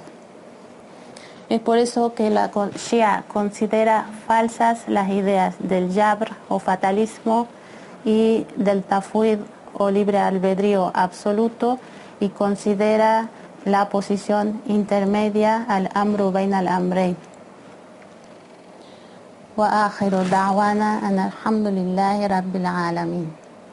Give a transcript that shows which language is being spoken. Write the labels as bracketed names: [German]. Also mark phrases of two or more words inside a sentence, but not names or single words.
[Spanish] Es por eso que la Shia considera falsas las ideas del jabr o fatalismo y del tafwid o libre albedrío absoluto y considera la posición intermedia [Arabic] الأمر بين الأمرين. وآخر دعوانا أن الحمد لله رب العالمين.